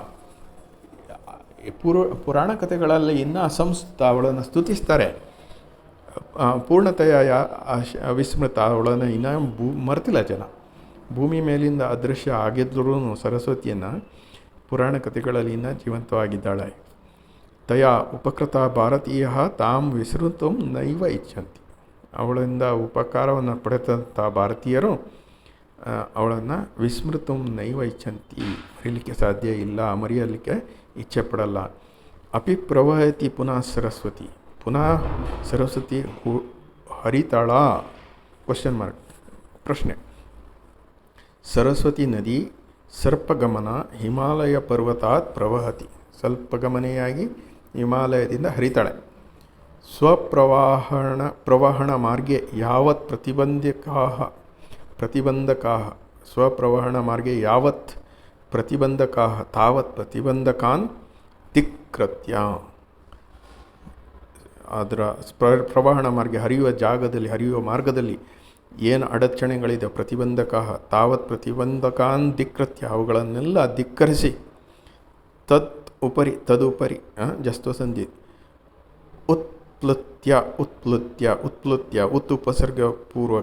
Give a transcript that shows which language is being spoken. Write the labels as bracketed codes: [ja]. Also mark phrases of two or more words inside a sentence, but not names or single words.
[kn] ಪುರಾಣ ಕಥೆಗಳಲ್ಲಿ ಇನ್ನೂ ಅಸಂಸ್ಕೃತ, ಅವಳನ್ನು ಸ್ತುತಿಸ್ತಾರೆ. ಪೂರ್ಣತೆಯ ವಿಸ್ಮೃತ, ಅವಳನ್ನು ಇನ್ನೂ ಮರೆತಿಲ್ಲ ಜನ. ಭೂಮಿ ಮೇಲಿಂದ ಅದೃಶ್ಯ ಆಗಿದ್ದರೂ ಸರಸ್ವತಿಯನ್ನು ಪುರಾಣ ಕಥೆಗಳಲ್ಲಿ ಇನ್ನೂ ಜೀವಂತವಾಗಿದ್ದಾಳೆ. [sa] ತಯಾ ಉಪಕೃತ ಭಾರತೀಯ ತಾಂ ವಿಸ್ಮೃತು ನೈವ ಇಚ್ಛಂತಿ. [kn] ಅವಳಿಂದ ಉಪಕಾರವನ್ನು ಪಡೆದಂಥ ಭಾರತೀಯರು ಅವಳನ್ನು [sa] ವಿಸ್ಮೃತು ನೈವ ಇಚ್ಛಂತಿ, [kn] ಮರೀಲಿಕ್ಕೆ ಸಾಧ್ಯ ಇಲ್ಲ, ಮರೆಯಲಿಕ್ಕೆ ಇಚ್ಛೆ ಪಡಲ್ಲ. [sa] ಅಪಿ ಪ್ರವಹತಿ ಪುನಃ ಸರಸ್ವತಿ. ಪುನಃ ಸರಸ್ವತಿ ಹರಿತಾಳ? [en] question mark, [kn] ಪ್ರಶ್ನೆ. [sa] ಸರಸ್ವತಿ ನದಿ ಸರ್ಪಗಮನ ಹಿಮಾಲಯ ಪರ್ವತಾತ್ ಪ್ರವಹತಿ. [kn] ಸ್ವಲ್ಪಗಮನೆಯಾಗಿ ಹಿಮಾಲಯದಿಂದ ಹರಿತಾಳೆ. [sa] ಪ್ರವಹಣ ಮಾರ್ಗೆ ಯಾವತ್ ಪ್ರತಿಬಂಧಕಾಃ ಸ್ವಪ್ರವಹಣ ಮಾರ್ಗೆ ಯಾವತ್ ಪ್ರತಿಬಂಧಕಾಃ ತಾವತ್ ಪ್ರತಿಬಂಧಕಾನ್ ಧಿಕ್ಕೃತ್ಯ. [kn] ಅದರ ಪ್ರವಹಣ ಮಾರ್ಗ ಹರಿಯುವ ಮಾರ್ಗದಲ್ಲಿ ಏನು ಅಡಚಣೆಗಳಿದೆ, [sa] ಪ್ರತಿಬಂಧಕಾಃ ತಾವತ್ ಪ್ರತಿಬಂಧಕಾನ್ ಧಿಕ್ಕೃತ್ಯ, [kn] ಅವುಗಳನ್ನೆಲ್ಲ ಧಿಕ್ಕರಿಸಿ, [sa] ತದುಪರಿ ಜಸ್ತ್ವಸಂಧಿ ಉತ್ಪ್ಲುತ್ಯ ಉಪಸರ್ಗ ಪೂರ್ವಕ.